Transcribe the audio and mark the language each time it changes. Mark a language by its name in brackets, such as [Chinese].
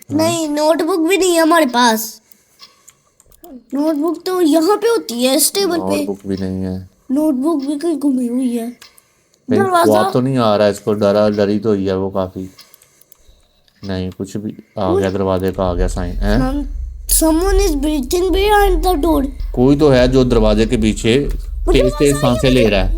[Hindi] नहीं, नोटबुक भी नहीं है हमारे पास। नोटबुक तो यहाँ पे होती है इस टेबल पे। नोटबुक भी नहीं है। नोटबुक भी कहीं गुमी हुई है। कहीं दरवाजा ख्वाब तो नहीं आ रहा है इसको? डरी तो हुई है वो काफी। नहीं, कुछ भी आ गया, दरवाजे का आ गया साइन है। [English] Someone is breathing behind the door. [Hindi] कोई तो है जो दरवाजे के पीछे तेज तेज सांसें ले रहा है।